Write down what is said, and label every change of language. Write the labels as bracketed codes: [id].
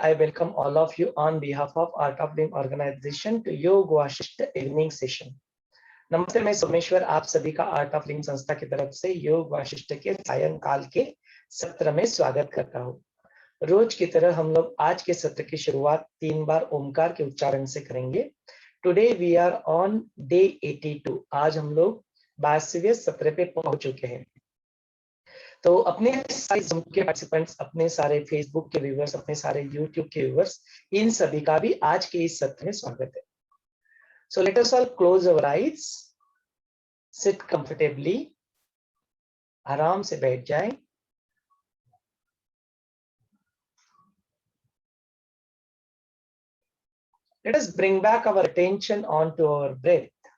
[en] I welcome all of you on behalf of Art of Living organization to Yog Vaashishtha evening session. [hi] नमस्ते, मैं सोमेश्वर आप सभी का art of living संस्था की तरफ से योग वाशिष्ठ के सायंकाल के सत्र में स्वागत करता हूँ। रोज की तरह हम लोग आज के सत्र की शुरुआत 3 बार ओमकार के उच्चारण से करेंगे। [en] Today we are on day 82। [hi] आज हम लोग 22वें सत्र पे पहुंच चुके हैं। तो अपने सारे Zoom के पार्टिसिपेंट्स, अपने सारे फेसबुक के व्यूअर्स, अपने सारे यूट्यूब के व्यूअर्स, इन सभी का भी आज के इस सत्र में स्वागत है। [en] So let us all close our eyes, sit comfortably, [hi] आराम से बैठ जाएं। [en] Let us bring back our attention onto our breath.